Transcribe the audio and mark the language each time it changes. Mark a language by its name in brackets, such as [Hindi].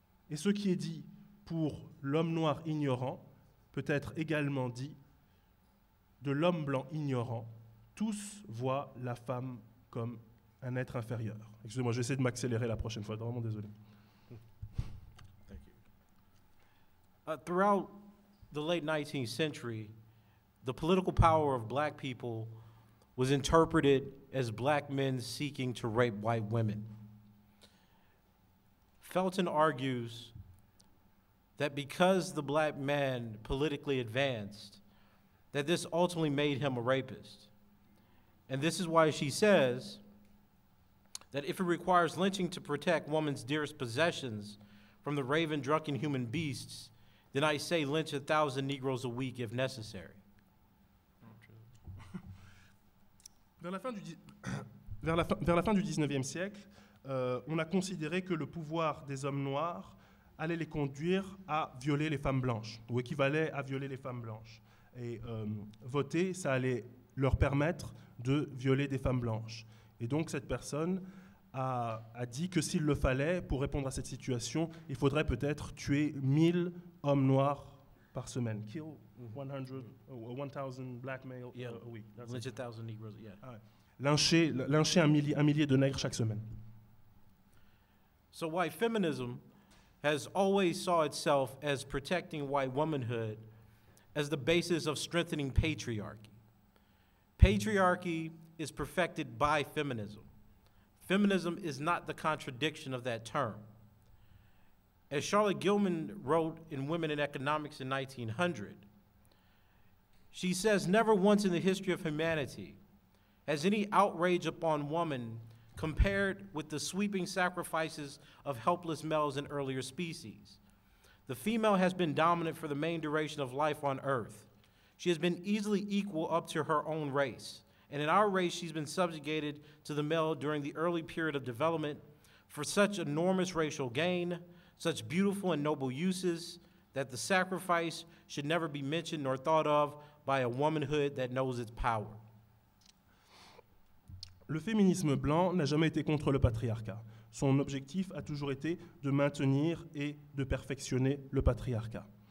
[French] Et ce qui est dit pour l'homme noir ignorant peut être également dit de l'homme blanc ignorant. Tous voient la femme comme un être inférieur. Excusez-moi, je vais essayer de m'accélérer la prochaine fois, vraiment désolé. [English] Thank you. Throughout the late 19th century, the political power of black people was interpreted as black men seeking to rape white women. Felton argues that because the black man politically advanced, that this ultimately made him a rapist. And this is why she says that if it requires lynching to protect woman's dearest possessions from the raven, drunken human beasts, then I say lynch 1,000 Negroes a week if necessary. [French] Vers la fin du XIXe siècle, on a considéré que le pouvoir des hommes noirs allait les conduire à violer les femmes blanches, ou équivalait à violer les femmes blanches. Et voter, ça allait leur permettre de violer des femmes blanches. Et donc cette personne a dit que s'il le fallait, pour répondre à cette situation, il faudrait peut-être tuer 1000 hommes noirs par semaine. [English] Kill 1,000 black males a week. Lynch 1,000 Negroes, yeah. [French] Ah ouais. Lyncher un millier de nègres chaque semaine. [English] So white feminism has always saw itself as protecting white womanhood as the basis of strengthening patriarchy. Patriarchy is perfected by feminism. Feminism is not the contradiction of that term. As Charlotte Gilman wrote in Women in Economics in 1900, she says, never once in the history of humanity has any outrage upon woman compared with the sweeping sacrifices of helpless males in earlier species. The female has been dominant for the main duration of life on Earth. She has been easily equal up to her own race. And in our race, she's been subjugated to the male during the early period of development for such enormous racial gain, such beautiful and noble uses, that the sacrifice should never be mentioned nor thought of by a womanhood that knows its power. [French] Le féminisme blanc n'a jamais été contre le patriarcat. Son objectif a toujours été de maintenir et de perfectionner le patriarcat.